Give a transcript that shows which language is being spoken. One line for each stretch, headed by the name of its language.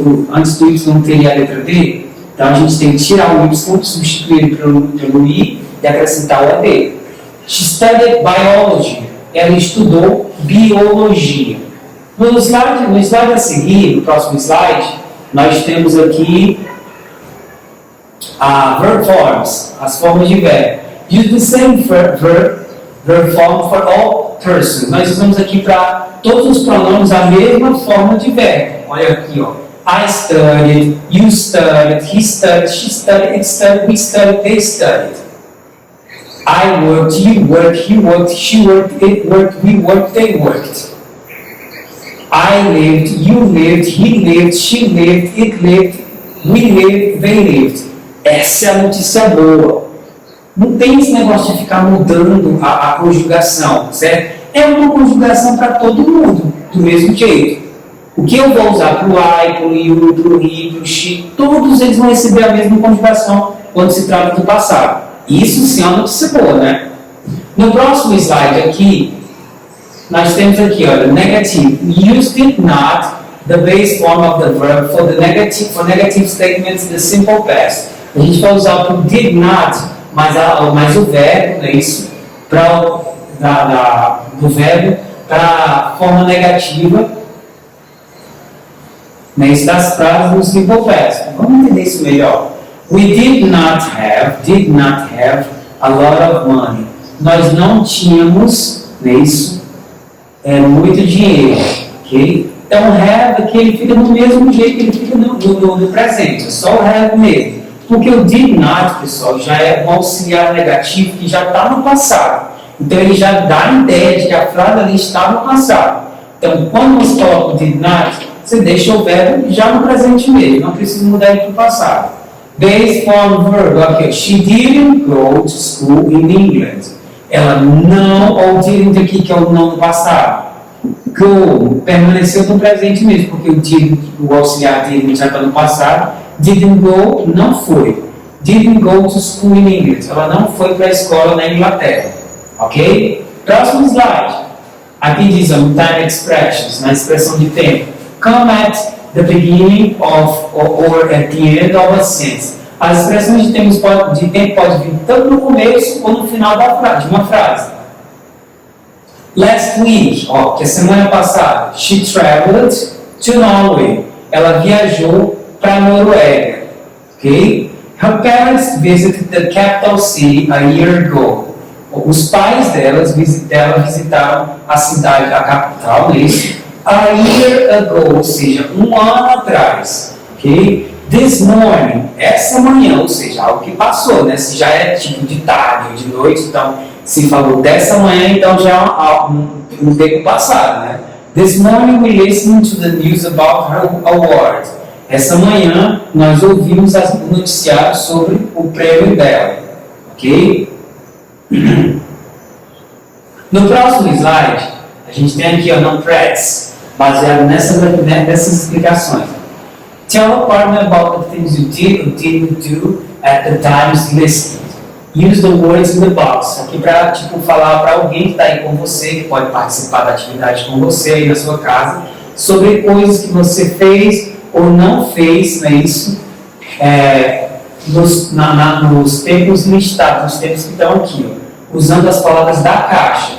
Portuguese: antes do Y teria a letra D, então a gente tem que tirar o Y, substituir pelo I e acrescentar o AD.
English: She studied biology.
Portuguese: Ela estudou biologia. No slide a seguir, no próximo slide, nós temos aqui a
English: verb forms,
Portuguese: as formas de verbo.
English: Use the same verb form for all persons.
Portuguese: Nós usamos aqui para todos os pronomes a mesma forma de verbo. Olha aqui, ó.
English: I studied, you studied, he studied, she studied, it studied, we studied, they studied. I worked, you worked, he worked, she worked, it worked, we worked, they worked. I lived, you lived, he lived, she lived, it lived, we lived, they lived.
Portuguese: Essa é a notícia boa. Não tem esse negócio de ficar mudando a conjugação, certo? É uma conjugação para todo mundo, do mesmo jeito. O que eu vou usar para o I, para o you, para o he, para o she, todos eles vão receber a mesma conjugação quando se trata do passado. Isso sim é uma notícia boa, né? No próximo slide aqui, nós temos aqui, olha, negative.
English: Use did not, the base form of the verb for negative statements in the simple past.
Portuguese: A gente vai usar o did not, mais o verbo, é isso, do verbo para a forma negativa, né, isso das frases no simple past. Vamos entender isso melhor.
English: We did not have a lot of money.
Portuguese: Nós não tínhamos, né, isso, muito dinheiro, ok? Então, have aqui ele fica do mesmo jeito que ele fica no presente, é só o have mesmo. Porque o did not, pessoal, já é um auxiliar negativo que já está no passado. Então, ele já dá a ideia de que a frase ali está no passado. Então, quando você coloca o did not, você deixa o verbo já no presente mesmo, não precisa mudar ele para o passado.
English: Base form verb, ok. She didn't go to school in England.
Portuguese: Ela não, ou didn't aqui, que é o não no passado. Go, permaneceu no presente mesmo, porque o auxiliar didn't já está no passado.
English: Didn't go,
Portuguese: não foi.
English: Didn't go to school in England.
Portuguese: Ela não foi para a escola na Inglaterra. Ok? Próximo slide. Aqui diz
English: time expressions,
Portuguese: na expressão de tempo.
English: Come at the beginning of or at the end of a sentence.
Portuguese: As expressões de tempo podem vir tanto no começo ou no final de uma frase.
English: Last week,
Portuguese: que é semana passada,
English: she traveled to Norway.
Portuguese: Ela viajou para a Noruega.
English: Okay? Her parents visited the capital city a year ago.
Portuguese: Os pais dela visitaram a cidade, a capital,
English: a year ago,
Portuguese: ou seja, um ano atrás. Okay?
English: This morning,
Portuguese: essa manhã, ou seja, algo que passou, né? Se já é tipo de tarde ou de noite, então se falou dessa manhã, então já é um tempo passado, né?
English: This morning we listened to the news about her award.
Portuguese: Essa manhã nós ouvimos o noticiário sobre o prêmio dela. Ok? No próximo slide, a gente tem aqui non-threats, baseado nessas explicações.
English: Tell a partner about the things you did or didn't do at the times listed. Use the words in the box.
Portuguese: Aqui para falar para alguém que está aí com você, que pode participar da atividade com você aí na sua casa, sobre coisas que você fez ou não fez, não é isso? Nos tempos listados, nos tempos que estão aqui, ó, usando as palavras da caixa.